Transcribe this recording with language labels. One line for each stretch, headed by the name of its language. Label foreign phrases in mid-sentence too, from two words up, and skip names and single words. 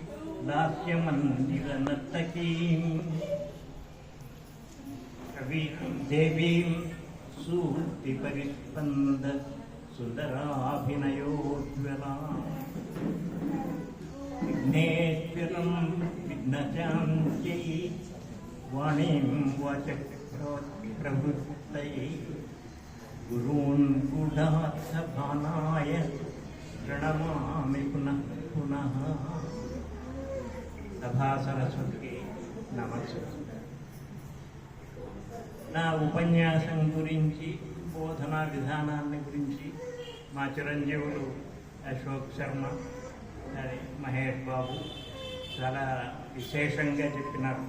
Sanskrit: दास्यमन्दिरनर्तकीं देवीं सूक्तिपरिस्पन्द सुन्दराभिनयोज्वलां विघ्नेश्वरं विघ्नशान्त्यै वाणीं वाचप्रवृत्तये गुरून् गूढार्थभानाय प्रणमामि पुनः पुनः.
Telugu: సభా సరస్వతికి నమస్కారం. నా ఉపన్యాసం గురించి, బోధనా విధానాన్ని గురించి మా చిరంజీవులు అశోక్ శర్మ, మహేష్ బాబు చాలా విశేషంగా చెప్పినారు.